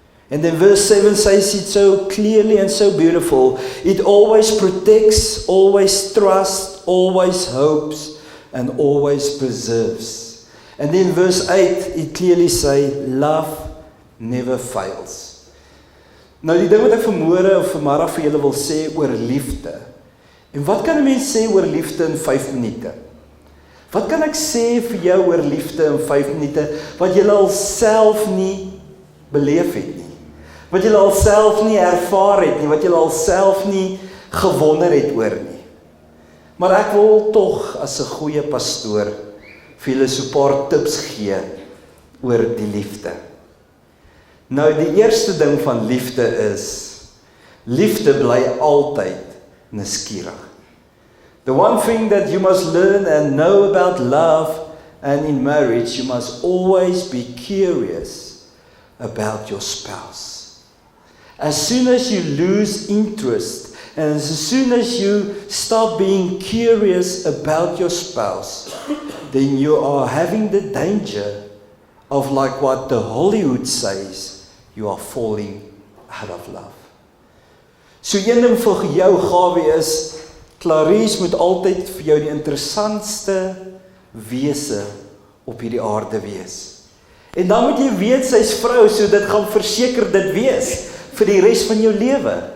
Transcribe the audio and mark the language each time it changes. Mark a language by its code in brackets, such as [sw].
[en] And then verse 7 says it so clearly and so beautiful. It always protects, always trusts, always hopes, and always preserves. And then verse 8, it clearly says, love never fails. [af] Nou die ding wat ek vanmôre of vanmiddag vir julle wil sê oor liefde. En wat kan 'n mens sê oor liefde in 5 minute? Wat kan ek sê vir jou oor liefde in 5 minute, wat jy al self nie beleef het nie, wat jy al self nie ervaar het nie, wat jy al self nie gewonder het oor nie. Maar ek wil tog as 'n goeie pastoor vir julle so 'n paar tips gee oor die liefde. Nou die eerste ding van liefde is, Liefde bly altyd nuuskierig. [en] The one thing that you must learn and know about love and in marriage, you must always be curious about your spouse. As soon as you lose interest and as soon as you stop being curious about your spouse, then you are having the danger of, like what the Hollywood says, you are falling out of love. [af] So een ding vir jou gawe is, Clarice moet altyd vir jou die interessantste wese op hierdie aarde wees. En dan moet jy weet sy's vrou, so dit gaan verseker dit wees vir die res van jou lewe.